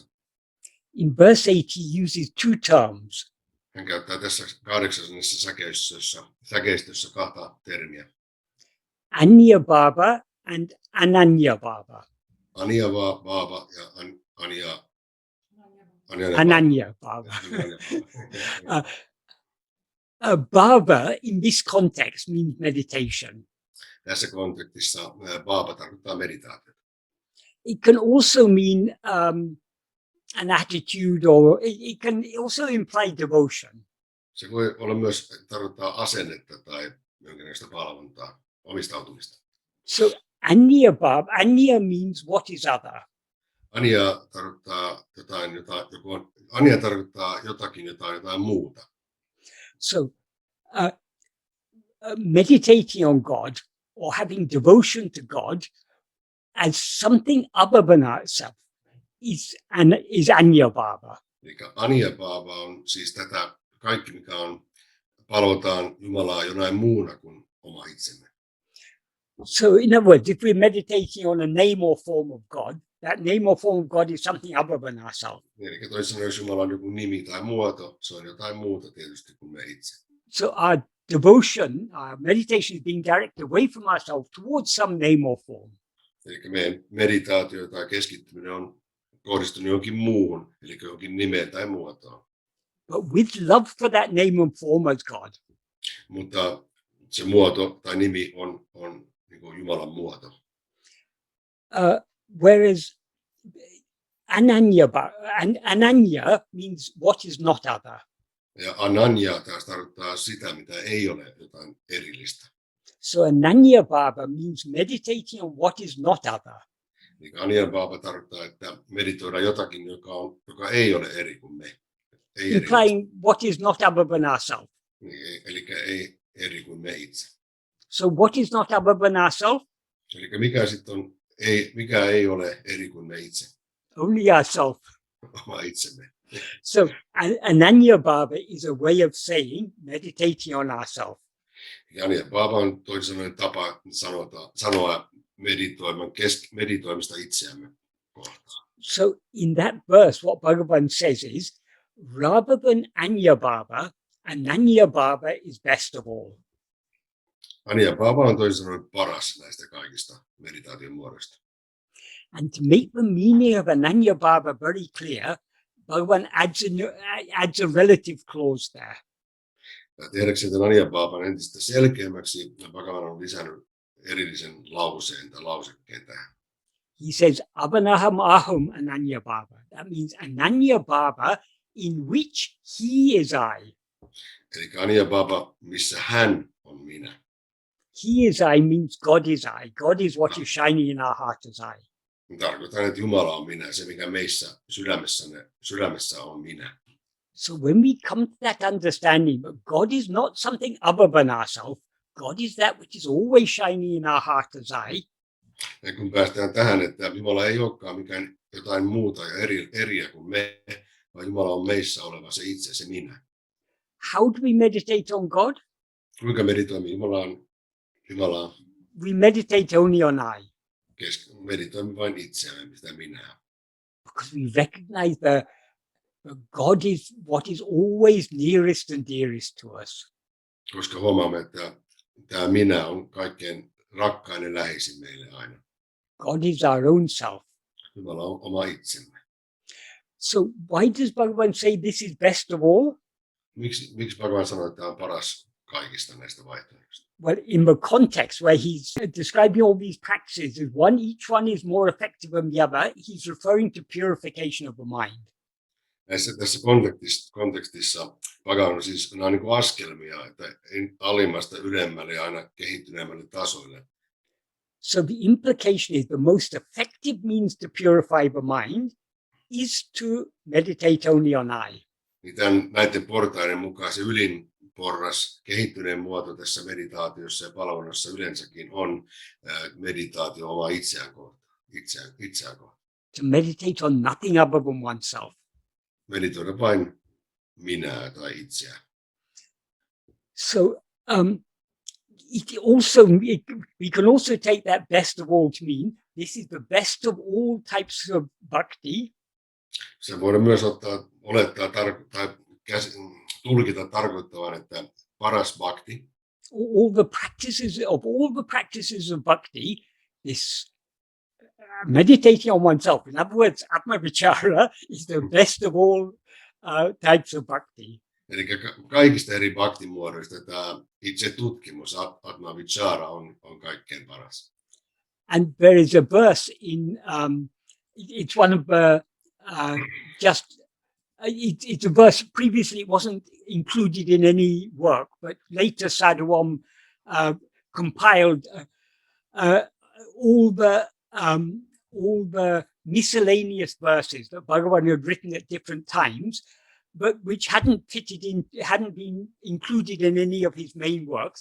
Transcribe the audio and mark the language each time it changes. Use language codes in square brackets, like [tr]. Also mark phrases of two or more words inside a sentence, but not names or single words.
[en] In verse 8 he uses two terms. [fi] Hän käyttää tässä 8. säkeistössä kahta termiä. [sa] Anya bhava and ananya bhava. Anya bhava ja Ananya bhava. [en] Bhava in this context means meditation. [fi] Tässä kontekstissa bhava tarkoittaa meditaatiota. [en] It can also mean an attitude, or it can also imply devotion. [fi] Se voi olla myös tarkoittaa asennetta tai jonkinlaista palvontaa, omistautumista. [en] So Anya means what is other. [fi] Ania tarkoittaa ania tarkoittaa jotakin jotain muuta. [en] So meditating on God or having devotion to God as something other than ourselves is [sa] anya bhava. [fi] Eli [sa] ania bhava [fi] on siis tätä kaikki, mikä on palvotaan Jumalaa jonain muuna kuin oma itsemme. [en] So in other words, if we're meditating on a name or form of God, that name or form of God is something other than ourselves. [fi] Eli toisin sanoen, jos Jumala on joku nimi tai muoto, se on jotain muuta tietysti kuin me itse. [en] So our devotion, our meditation is being directed away from ourselves towards some name or form. [fi] Eli meidän meditaatio tai keskittyminen on kohdistunut johonkin muuhun, eli johonkin nimeen tai muotoon. [en] But with love for that name and form as God. [fi] Mutta se muoto tai nimi on niin kuin Jumalan muoto. [en] Whereas ananya means what is not other. [fi] Ja ananya taas tarkoittaa sitä, mitä ei ole jotain erillistä. [en] So [sa] ananya bhava [en] means meditating on what is not other. [fi] Eli [sa] ananya bhava [fi] tarkoittaa, että meditoidaan jotakin, joka ei ole eri kuin me. Ei [en] implying what is not other than ourselves. [fi] Eli ei eri kuin me itse. [en] So what is not other than ourselves? [fi] Eli mikä sitten on, mikä ei ole eri kuin me itse? [en] Only ourselves. [fi] Oma itsemme. [en] So [sa] ananya bhava [en] is a way of saying meditating on ourselves. [sa] Ananya bhava [fi] on toisin sanoen tapa sanoa meditoimista itseämme kohtaan. [en] So in that verse, what Bhagavan says is, rather than [sa] anya bhava, ananya bhava [en] is best of all. [sa] Ananya bhava [fi] on toisin sanoen paras näistä kaikista meditaation muodoista. [en] And to make the meaning of [sa] ananya bhava [en] very clear, Bhagavan adds a relative clause there. [fi] Ja tehdäkseen tämän [sa] ananya bhavan [fi] entistä selkeämmäksi, Bhagavan on lisännyt erillisen lauseen tai lausekkeen tähän. [en] He says, [sa] avanaham aham ananya bhava. [en] That means [sa] ananya bhava [en] in which he is I. [sa] Eli ananya bhava, [fi] missä hän on minä. [en] He is I means God is I. God is what is shining in our heart as I. [fi] Tarkoitan, että Jumala on minä, se mikä meissä sydämessä on minä. [en] So when we come to that understanding that God is not something other than ourselves, God is that which is always shining in our heart as I. [fi] Ja kun päästään tähän, että Jumala ei olekaan mikään jotain muuta ja eriä kuin me, vaan Jumala on meissä oleva se itse, se minä. [en] How do we meditate on God? [fi] Kuinka meditoimme Jumalaan? [en] We meditate only on I. [fi] Meditoimme vain itseämme, sitä minää. [en] Because we recognize that God is what is always nearest and dearest to us. [fi] Koska huomaamme, että tämä minä on kaikkein rakkain ja läheisin meille aina. [en] God is our own self. [fi] Jumala on oma itsemme. [en] So why does Bhagavan say this is best of all? [fi] Miksi Bhagavan sanoo, että tämä on paras kaikista näistä vaihtoehdoista? [en] Well, in the context where he's describing all these practices, each one is more effective than the other, he's referring to purification of the mind. [fi] Tässä kontekstissa Bhagavan on siis nämä niin kuin askelmia, että alimmasta ylemmälle ja aina kehittyneemmälle tasoille. [en] So the implication is the most effective means to purify the mind is to meditate only on I. [fi] Niin näiden portaiden mukaan se ylin porras, kehittyneen muoto tässä meditaatiossa ja palvonnassa yleensäkin on meditaatio omaa itseään kohtaan. [en] To meditate on nothing other than oneself. [fi] Meditoida vain minää tai itseään. [en] So we can also take that best of all to mean this is the best of all types of bhakti. [fi] Se voidaan myös olettaa tai tulkita tarkoittavan, että paras bhakti. [en] All the practices of bhakti, this meditating on oneself. In other words, Atma-vichara is the best of all types of bhakti. [fi] Eli kaikista eri bhaktimuodoista tämä itse tutkimus, Atma-vichara, on kaikkein paras. [en] And there is a verse in, it's one of the, it's a verse, previously it wasn't included in any work, but later Sadhuam compiled all the miscellaneous verses that Bhagavan had written at different times, but which hadn't been included in any of his main works.